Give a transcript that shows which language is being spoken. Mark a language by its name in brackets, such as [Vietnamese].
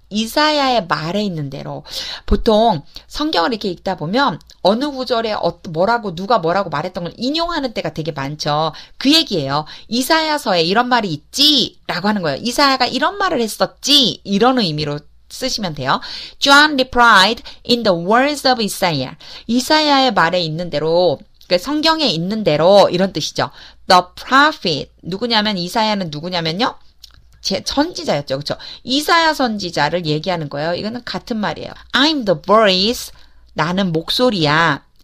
[Korean] 이사야의 말에 있는 대로. 보통 성경을 이렇게 읽다 보면 어느 구절에 누가 뭐라고 말했던 걸 인용하는 때가 되게 많죠. 그 얘기예요. 이사야서에 이런 말이 있지? 라고 하는 거예요. 이사야가 이런 말을 했었지? 이런 의미로 쓰시면 돼요. [English] John replied in the words of Isaiah. [Korean] 이사야의 말에 있는 대로, 그러니까 성경에 있는 대로 이런 뜻이죠. [English] The prophet. [Korean] 누구냐면 이사야는 누구냐면요. 선지자였죠. 그렇죠? 이사야 선지자를 얘기하는 거예요. 이거는 같은 말이에요. [English] I'm the voice. [Korean] 나는 목소리야.